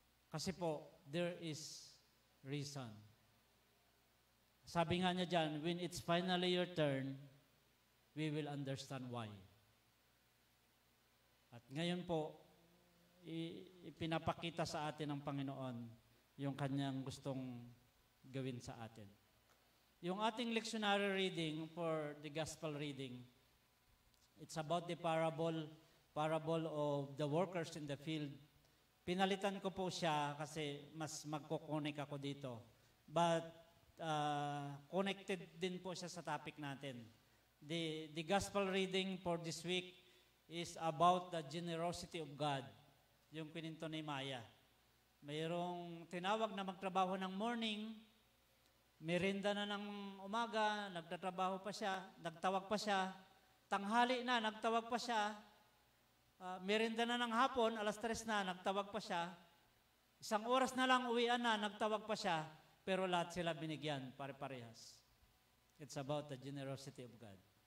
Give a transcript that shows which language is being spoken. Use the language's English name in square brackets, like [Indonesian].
[Filipino] Kasi po, [English] there is reason. [Filipino] Sabi nga niya dyan, [English] when it's finally your turn, we will understand why. [Filipino] At ngayon po, ipinapakita sa atin ng Panginoon yung kanyang gustong gawin sa atin. Yung ating [English] lectionary reading for the gospel reading, it's about the parable of the workers in the field. [Filipino] Pinalitan ko po siya kasi mas magkukunik ako dito. [English] But connected [Filipino] din po siya sa topic natin. [English] The gospel reading for this week is about the generosity of God. [Filipino] Yung kininto ni Maya. Mayroong tinawag na magtrabaho ng morning, merienda na ng umaga, nagtatrabaho pa siya, nagtawag pa siya, tanghali na, nagtawag pa siya, merienda na ng hapon, 3:00 na, nagtawag pa siya, 1 oras na lang uwian na, nagtawag pa siya, pero lahat sila binigyan, pare-parehas. [English] It's about the generosity of God.